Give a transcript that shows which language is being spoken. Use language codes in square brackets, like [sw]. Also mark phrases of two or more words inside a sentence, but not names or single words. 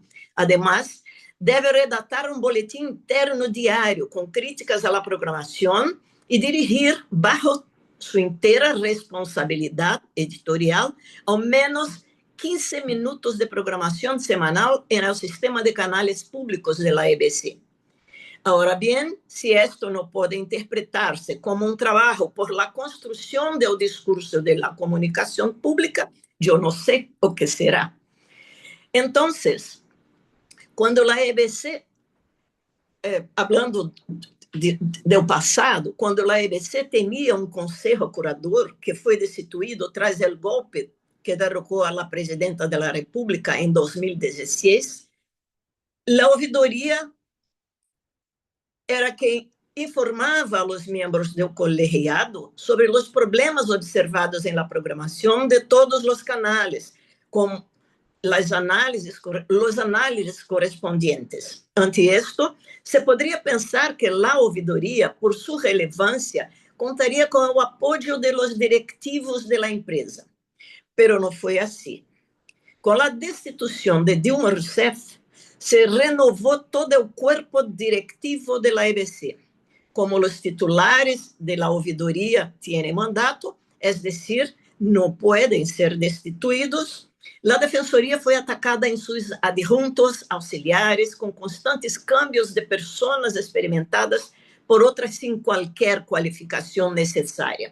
[pt] Además, deve redactar boletim interno diário com críticas à programação e dirigir, bajo sua inteira responsabilidade editorial, ao menos 15 minutos de programação semanal no sistema de canais públicos da EBC. [es] Ahora bien, si esto no puede interpretarse como un trabajo por la construcción del discurso de la comunicación pública, yo no sé o qué será. Entonces, cuando la EBC, hablando del pasado, [pt] quando a EBC tinha conselho curador que foi destituído tras o golpe que derrocou a presidenta da República em 2016, a ouvidoria era quem informava aos membros do colegiado sobre os problemas observados na programação de todos os canais, com os análises correspondientes. Ante isto, se poderia pensar que a ouvidoria, por sua relevância, contaria com o apoio de [es] los directivos [pt] da empresa. Pero não foi assim. Com a destituição de Dilma Rousseff, se renovou todo o corpo directivo da EBC. Como os titulares da ouvidoria têm mandato, é decir, não podem ser destituídos, a Defensoria foi atacada em seus adjuntos auxiliares, com constantes cambios de pessoas experimentadas por outras sem qualquer qualificação necessária.